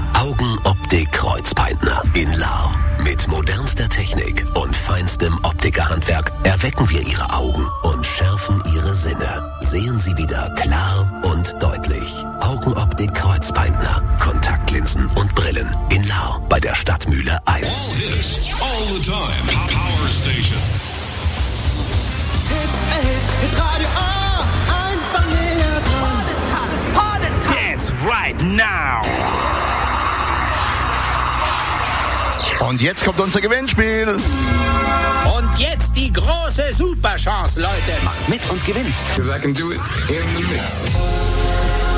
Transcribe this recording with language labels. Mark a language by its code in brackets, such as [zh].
[de] Augenoptik Kreuzpaintner in Lahr. Mit modernster Technik und feinstem Optikerhandwerk erwecken wir Ihre Augen und schärfen Ihre Sinne. Sehen Sie wieder klar und deutlich. Augenoptik Kreuzpaintner. Kontaktlinsen und Brillen in Lahr bei der Stadtmühle 1. [en] All this, all the time, Pop Power Station. [de] Hit Radio A, einfach näher dran. [en] Party time, dance right now. [de] Und jetzt kommt unser Gewinnspiel. Und jetzt die große Superchance, Leute. Macht mit und gewinnt. [en] Because I can do it in the mix.